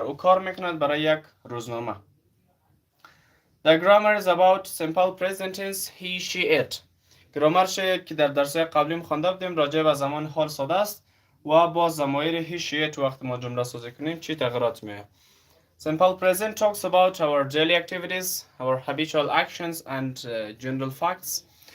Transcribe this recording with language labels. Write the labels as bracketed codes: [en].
[fa] او کار میکند برای یک روزنامه. [en] The grammar is about simple present tense he, she, it. [fa] گرامرش که در درس قبلی خوانده بودیم راجع به زمان حال ساده است و با ضمایر he, she, it وقتی ما جمله سازی کنیم چی تغییرات میاد. [en] Simple present talks about our daily activities, our habitual actions and general facts.